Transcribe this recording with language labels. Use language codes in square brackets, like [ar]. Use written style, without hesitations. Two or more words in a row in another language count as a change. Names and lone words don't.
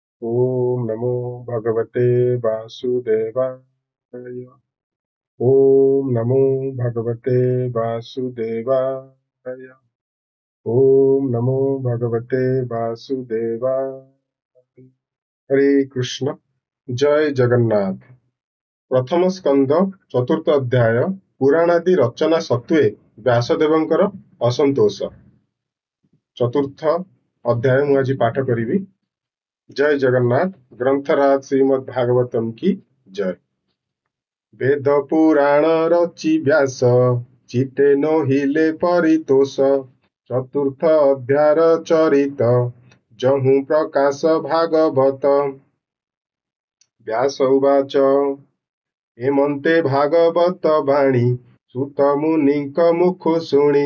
[sa] ओम नमो भगवते वासुदेवाय। ओम नमो भगवते वासुदेवाय। ओम नमो भगवते वासुदेवाय। [or] ହରେ କୃଷ୍ଣ। ଜୟ ଜଗନ୍ନାଥ। ପ୍ରଥମ ସ୍କନ୍ଦ ଚତୁର୍ଥ ଅଧ୍ୟାୟ ପୁରାଣାଦି ରଚନା ସତ୍ୱେ ବ୍ୟାସଦେବଙ୍କର ଅସନ୍ତୋଷ। ଚତୁର୍ଥ ଅଧ୍ୟାୟ ମୁଁ ଆଜି ପାଠ କରିବି। ଜୟ ଜଗନ୍ନାଥ। ଗ୍ରନ୍ଥରାଜ ଶ୍ରୀମଦ୍ ଭାଗବତମ୍ କି ଜୟ। ବେଦ ପୁରାଣ ରଚି ବ୍ୟାସ ଚିତ୍ତେ ନହିଲେ ପରିତୋଷ। ଚତୁର୍ଥ ଅଧ୍ୟାୟ ଚରିତ ଯହୁଁ ପ୍ରକାଶ ଭାଗବତ। ବ୍ୟାସ ଉବାଚ ହେମନ୍ତେ ଭାଗବତ ବାଣୀ ସୂତ ମୁନିଙ୍କ ମୁଖ ଶୁଣି।